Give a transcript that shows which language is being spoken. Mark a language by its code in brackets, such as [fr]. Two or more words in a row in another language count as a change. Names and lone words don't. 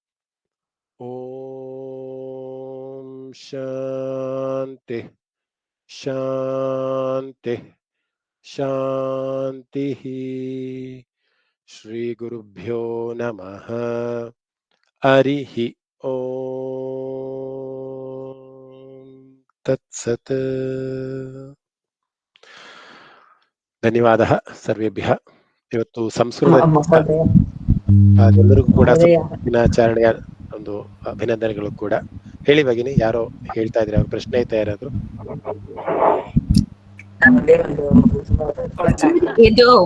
[sa] ॐ शान्ति शान्ति शान्तिः। श्रीगुरुभ्यो नमः। हरिः ॐ तत्सत्। ಧನ್ಯವಾದ ಸರ್ವೇಭ್ಯಃ. [kn] ಇವತ್ತು ಸಂಸ್ಕೃತ ಮಹೋದಯ ಎಲ್ಲರಿಗೂ ಕೂಡ ಮಹೋದಯ. ದಿನಾಚರಣೆಯ ಒಂದು ಅಭಿನಂದನೆಗಳು ಕೂಡ. ಹೇಳಿ ಭಗಿನಿ, ಯಾರೋ ಹೇಳ್ತಾ ಇದ್ರೆ ಅವ್ರ ಪ್ರಶ್ನೆ ಐತಾ ಯಾರಾದ್ರು? ಇದು